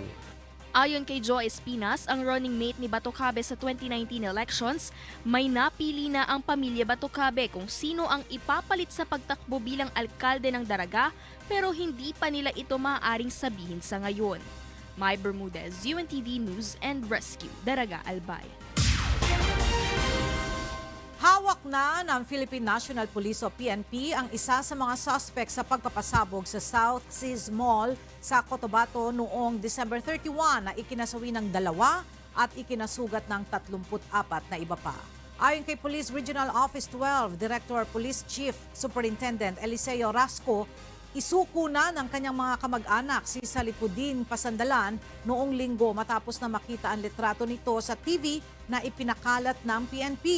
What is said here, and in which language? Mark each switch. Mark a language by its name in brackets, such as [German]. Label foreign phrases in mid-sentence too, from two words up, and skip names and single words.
[Filipino] Ayon kay Joe Espinas, ang running mate ni Batocabe sa 2019 elections, may napili na ang pamilya Batocabe kung sino ang ipapalit sa pagtakbo bilang alkalde ng Daraga pero hindi pa nila ito maaaring sabihin sa ngayon. Mai Bermudez, UNTV News and Rescue, Daraga Albay. Hawak na ng Philippine National Police o PNP ang isa sa mga suspect sa pagpapasabog sa South Seas Mall sa Cotabato noong December 31 na ikinasawi ng 2 at ikinasugat ng 34 na iba pa. Ayon kay Police Regional Office 12, Director Police Chief Superintendent Eliseo Rasco, isuko na ng kanyang mga kamag-anak si Salipudin Pasandalan noong linggo matapos na makita ang litrato nito sa TV na ipinakalat ng PNP.